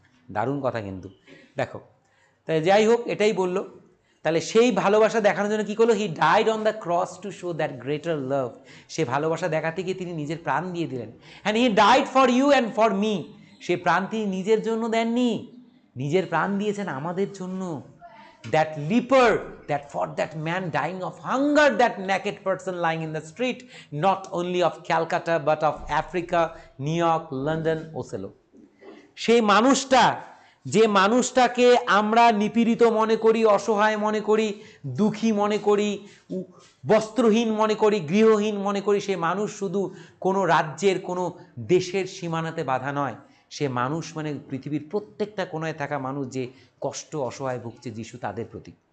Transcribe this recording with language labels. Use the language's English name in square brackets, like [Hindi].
[Bangla] দারুণ কথা কিন্তু, দেখো। তাই যাই হোক, এটাই বললো। তাহলে সেই ভালোবাসা দেখানোর জন্য কী করলো? [English] He died on the cross to show that greater love. [Bangla] সে ভালোবাসা দেখাতে গিয়ে তিনি নিজের প্রাণ দিয়ে দিলেন। [English] And he died for you and for me. [Bangla] সে প্রাণ তিনি নিজের জন্য দেননি, নিজের প্রাণ দিয়েছেন আমাদের জন্য। [English] That leper, that for that man dying of hunger, that naked person lying in the street, not only of Calcutta but of Africa, New York, London, Oslo. [Bangla] সেই মানুষটা, যে মানুষটাকে আমরা নিপীড়িত মনে করি, অসহায় মনে করি, দুঃখী মনে করি, বস্ত্রহীন মনে করি, গৃহহীন মনে করি, সে মানুষ শুধু কোনো রাজ্যের, কোনো দেশের সীমানাতে বাধা নয়। সে মানুষ মানে পৃথিবীর প্রত্যেকটা কোণায় থাকা মানুষ যে কষ্ট অসহায় ভুগছে, যিশু তাদের প্রতি।